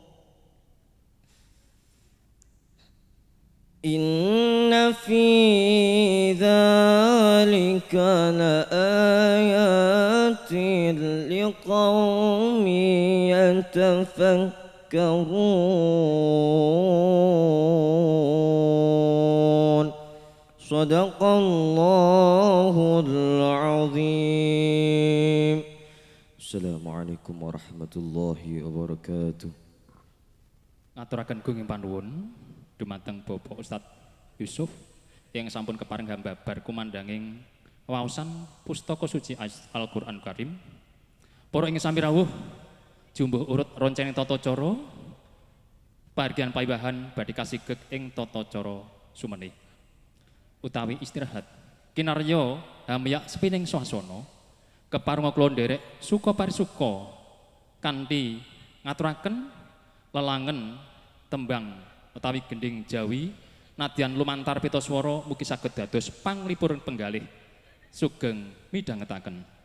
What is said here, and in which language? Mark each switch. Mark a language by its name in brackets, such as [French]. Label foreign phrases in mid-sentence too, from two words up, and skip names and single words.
[Arabic] إن في ذلك لآيات لقوم يتفكرون صدق الله العظيم. السلام عليكم ورحمة الله وبركاته. [Javanese] Ngaturaken gunging panuwun dumateng Bapak Ustadz Yusuf yang sampun kepareng gambabar kumandanging waosan pustaka suci Al-Qur'an Karim. Para ing sami rawuh jumbuh urut roncening tata cara pahargyan paibahan badhe kasigeg ing tata cara sumenih utawi istirahat kinarya hamyak sepining swasana kepareng kula nderek suka parisuka kanthi ngaturaken lelangen tembang utawi gending Jawi nadyan lumantar pita swara mugi saged dados panglipur penggalih sugeng midhangetaken.